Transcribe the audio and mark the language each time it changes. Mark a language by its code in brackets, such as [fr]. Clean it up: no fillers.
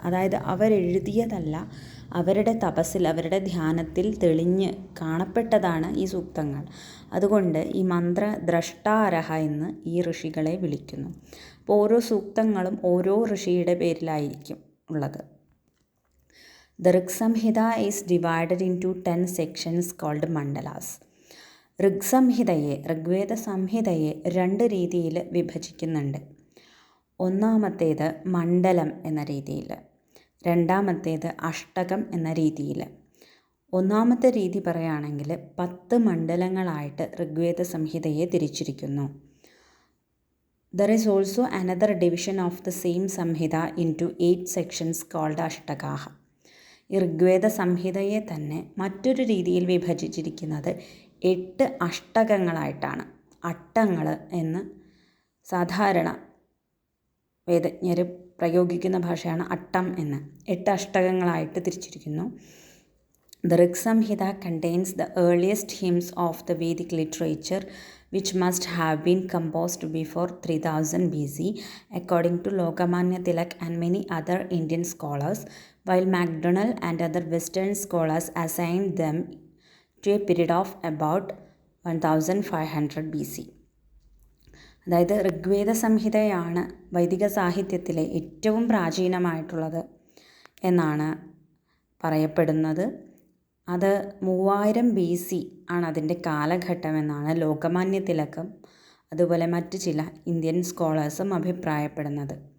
[ml] അതായത് അവരെഴുതിയതല്ല, അവരുടെ തപസ്സിൽ, അവരുടെ ധ്യാനത്തിൽ തെളിഞ്ഞ് കാണപ്പെട്ടതാണ് ഈ സൂക്തങ്ങൾ. അതുകൊണ്ട് ഈ മന്ത്രദ്രഷ്ടാരഹ എന്ന് ഈ ഋഷികളെ വിളിക്കുന്നു. അപ്പോൾ ഓരോ സൂക്തങ്ങളും ഓരോ ഋഷിയുടെ പേരിലായിരിക്കും ഉള്ളത്. [en] The Rig Samhita is divided into 10 sections called mandalas. [ml] Rigveda സംഹിതയെ 2 രീതിയിൽ വിഭജിക്കുന്നുണ്ട്. ഒന്നാമത്തേത് മണ്ഡലം എന്ന രീതിയിൽ, രണ്ടാമത്തേത് അഷ്ടകം എന്ന രീതിയിൽ. ഒന്നാമത്തെ രീതി പറയുകയാണെങ്കിൽ 10 മണ്ഡലങ്ങളായിട്ട് ഋഗ്വേദ സംഹിതയെ തിരിച്ചിരിക്കുന്നു. [en] There is also another division of the same Samhita into 8 sections called Ashtakaha. [ml] ഈ ഋഗ്വേദ സംഹിതയെ തന്നെ മറ്റൊരു രീതിയിൽ വിഭജിച്ചിരിക്കുന്നത് 8 അഷ്ടകങ്ങളായിട്ടാണ്. അട്ടങ്ങൾ എന്ന് സാധാരണ വേദജ്ഞർ പ്രയോഗിക്കുന്ന ഭാഷയാണ് അട്ടം എന്ന്. 8 അഷ്ടകങ്ങളായിട്ട് തിരിച്ചിരിക്കുന്നു. [en] The Rig Samhita contains the earliest hymns of the Vedic literature which must have been composed before 3000 BC according to Lokmanya Tilak and many other Indian scholars, while MacDonald and other Western scholars assigned them to a period of about 1500 BC. [ml] അതായത് ഋഗ്വേദ സംഹിതയാണ് വൈദിക സാഹിത്യത്തിലെ ഏറ്റവും പ്രാചീനമായിട്ടുള്ളത് എന്നാണ് പറയപ്പെടുന്നത്. അത് 3000 BC ആണ് അതിൻ്റെ കാലഘട്ടമെന്നാണ് ലോകമാന്യ തിലകം അതുപോലെ മറ്റ് ചില ഇന്ത്യൻ സ്കോളേഴ്സും അഭിപ്രായപ്പെടുന്നത്.